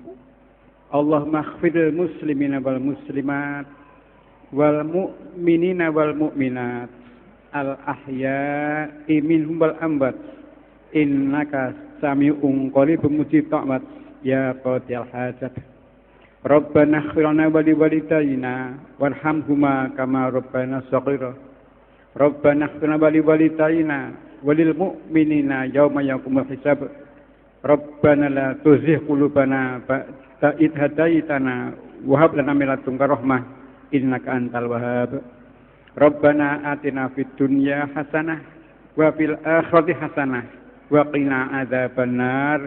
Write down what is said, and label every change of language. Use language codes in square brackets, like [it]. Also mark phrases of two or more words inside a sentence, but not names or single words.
[ar] اللهم اغفر للمسلمين والمسلمات والمؤمنين والمؤمنات الأحياء منهم والأموات إنك سميع قريب مجيب الدعوات يا قاضي الحاجات. ربنا اغفر لنا ولوالدينا وارحمهما كما ربيانا صغيرا. ربنا اغفر لنا ولوالدينا وللمؤمنين يوم يقوم الحساب. ربنا لا تزغ قلوبنا بعد إذ هديتنا وهب لنا من لدنك رحمة إنك أنت الوهاب. ربنا آتنا في الدنيا حسنة وفي الآخرة حسنة وقنا عذاب النار.